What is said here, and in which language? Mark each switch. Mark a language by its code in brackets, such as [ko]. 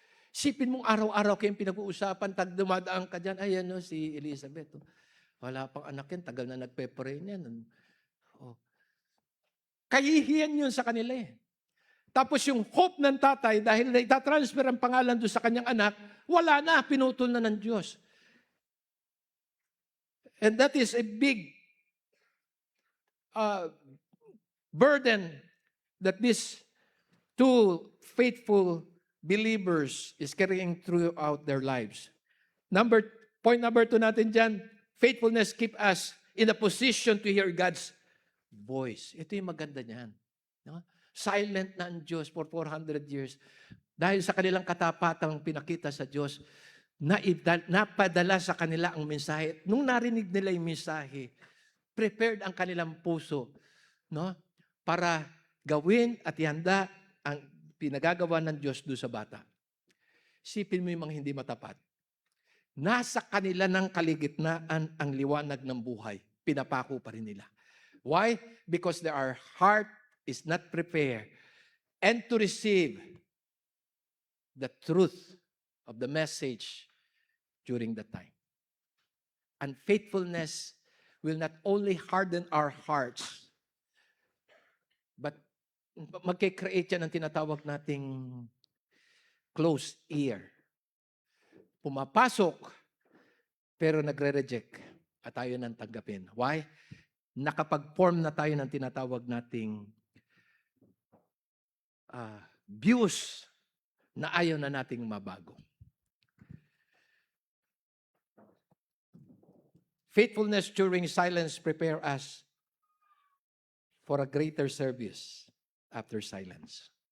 [tl] Sipin mong araw-araw kayong pinag-uusapan, tag dumadaan ka dyan, ayan no, si Elizabeth. Wala pang anak yan, tagal na nagpe-pray yan. Kahihiyan yun sa kanila eh. Tapos yung hope ng tatay, dahil itatransfer ang pangalan doon sa kanyang anak, wala na, pinutol na ng Diyos. [en] And that is a big burden that these two faithful believers is carrying throughout their lives. Point number 2 [tl] natin dyan, [en] faithfulness keep us in a position to hear God's voice. [tl] Ito yung maganda niyan. No? Silent na ang Diyos [en] for 400 years. [tl] Dahil sa kanilang katapatang pinakita sa Diyos, napadala sa kanila ang mensahe. Nung narinig nila yung mensahe, prepared ang kanilang puso, no? Para gawin at ihanda ang pinagagawa ng Diyos doon sa bata. Sipin mo yung mga hindi matapat. Nasa kanila ng kaligitnaan ang liwanag ng buhay. Pinapako pa rin nila. [en] Why? Because their heart is not prepared and to receive the truth of the message during the time. And faithfulness will not only harden our hearts, [tl] But magkikreate yan ng tinatawag nating closed ear. Pumapasok, pero nagre-reject at tayo nang tanggapin. [en] Why? [tl] Nakapag-form na tayo ng tinatawag nating views na ayaw na nating mabago. [en] Faithfulness during silence prepare us for a greater service after silence.